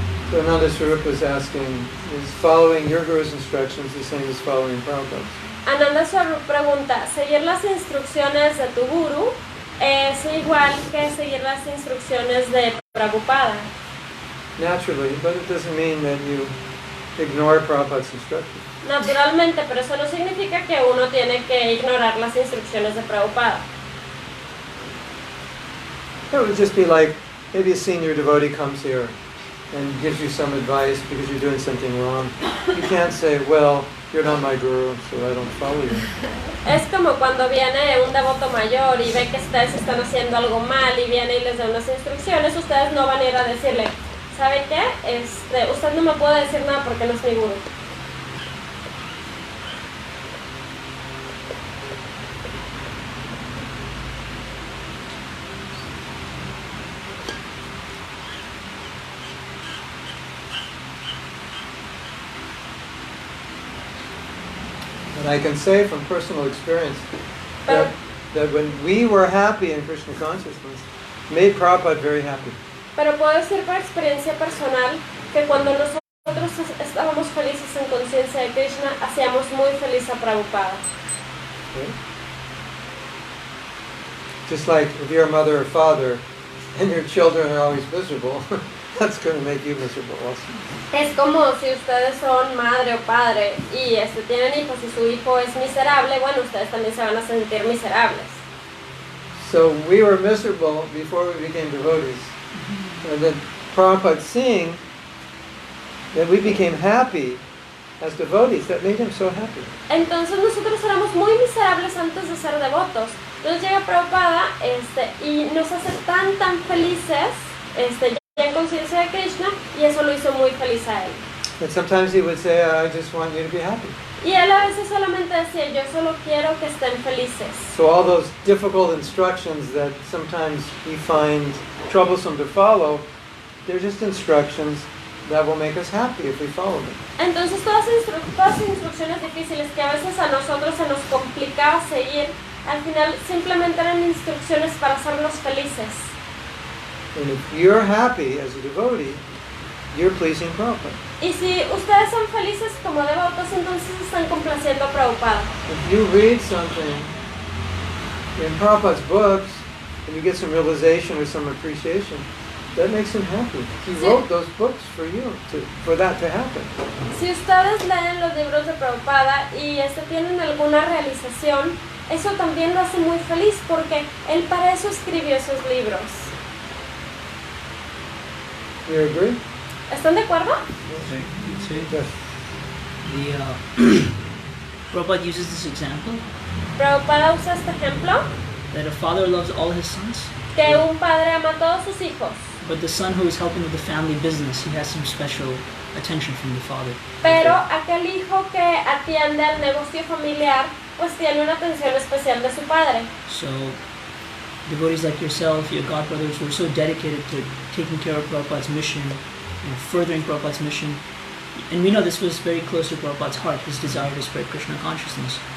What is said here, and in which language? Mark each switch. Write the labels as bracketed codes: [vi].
[en] So Ananda Swarupa is asking, is following your guru's instructions the same as following Prabhupada's? [es] Ananda Swarupa pregunta, ¿seguir las instrucciones de tu guru es igual que seguir las instrucciones de Prabhupada? [en] Naturally, but it doesn't mean that you ignore Prabhupada's instructions. [es] Naturalmente, pero eso no significa que uno tiene que ignorar las instrucciones de Prabhupada. [en] It would just be like, maybe a senior devotee comes here and gives you some advice because you're doing something wrong. You can't say, well, you're not my guru, so I don't follow you. [es] Es como cuando viene un devoto mayor y ve que ustedes están haciendo algo mal y viene y les da unas instrucciones, ustedes no van a ir a decirle, ¿sabe qué? Usted no me puede decir nada porque no es mi guru. [en] And I can say from personal experience that when we were happy in Krishna consciousness, made Prabhupada very happy. [es] Pero puedo decir por experiencia personal que cuando nosotros estábamos felices en conciencia de Krishna, hacíamos muy feliz a Prabhupada. [en] Okay? Just like if you're a mother or father and your children are always miserable, that's going to make you miserable also. [es] Es como si ustedes son madre o padre y tienen hijos y su hijo es miserable, bueno, ustedes también se van a sentir miserables. [en] So we were miserable before we became devotees. And then Prabhupada seeing that we became happy as devotees, that made him so happy. [es] Entonces nosotros éramos muy miserables antes de ser devotos. Entonces llega Prabhupada y nos hace tan felices ya en conciencia de Krishna, y eso lo hizo muy feliz a él. [en] And sometimes he would say, I just want you to be happy. [es] Y él a veces solamente decía, yo solo quiero que estén felices. [en] So all those difficult instructions that sometimes we find troublesome to follow, they're just instructions that will make us happy if we follow them. [es] Entonces todas las instrucciones difíciles que a veces a nosotros se nos complicaba seguir, al final simplemente eran instrucciones para hacernos felices. [en] And if you're happy as a devotee, you're pleasing Prabhupada. [es] Y si ustedes son felices como devotos, entonces están complaciendo a Prabhupada. [en] If you read something in Prabhupada's books and you get some realization or some appreciation, that makes him happy. He wrote those books for you, for that to happen. [es] Si ustedes leen los libros de Prabhupada y tienen alguna realización, eso también lo hace muy feliz porque él para eso escribió esos libros. [en] You agree? [es] ¿Están de acuerdo? Sí. [en] Yes. Prabhupada uses this example [es] Prabhupada usa este ejemplo, [en] that a father loves all his sons, [es] que un padre ama a todos sus hijos, [en] but the son who is helping with the family business, he has some special attention from the father. [es] pero aquel hijo que atiende al negocio familiar, pues tiene una atención especial de su padre. [en] So, devotees like yourself, your godbrothers, who are so dedicated to taking care of Prabhupada's mission, furthering Prabhupada's mission, And we know this was very close to Prabhupada's heart, his desire to spread Krishna consciousness.